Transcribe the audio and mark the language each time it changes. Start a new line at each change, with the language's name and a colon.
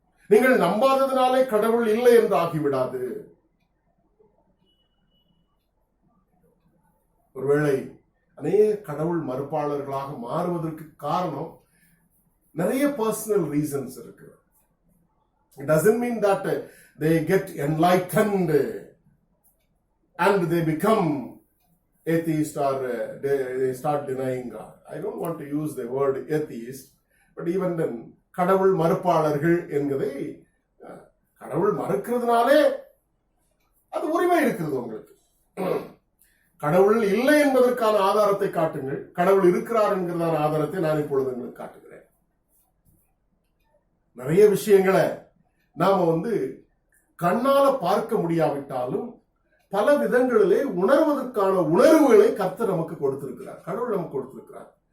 Tamil: நீங்கள் நம்பாததினாலே கடவுள் இல்லை என்று ஆகிவிடாது. ஒருவேளை அநேக கடவுள் மறுப்பாளர்களாக மாறுவதற்கு காரணம் நிறைய பர்சனல் ரீசன்ஸ் இருக்கு.
English: It doesn't mean that they get enlightened and they become atheist or they start denying God. I don't want to use the word atheist, but even then
Tamil: கடவுள் மறுப்பாளர்கள் என்கிறதை கடவுள் மறுக்கிறதுனாலே அது உரிமை இருக்கிறது உங்களுக்கு. கடவுள் இல்லை என்பதற்கான ஆதாரத்தை காட்டுங்கள், கடவுள் இருக்கிறார் என்கிறதான ஆதாரத்தை நான் இப்பொழுது உங்களுக்கு காட்டுகிறேன். நிறைய விஷயங்களை நாம கண்ணால பார்க்க முடியாவிட்டாலும் பல விதங்களிலே உணர்வதற்கான உணர்வுகளை கர்த்தர் நமக்கு கொடுத்திருக்கிறார், கடவுள் நமக்கு கொடுத்திருக்கிறார்.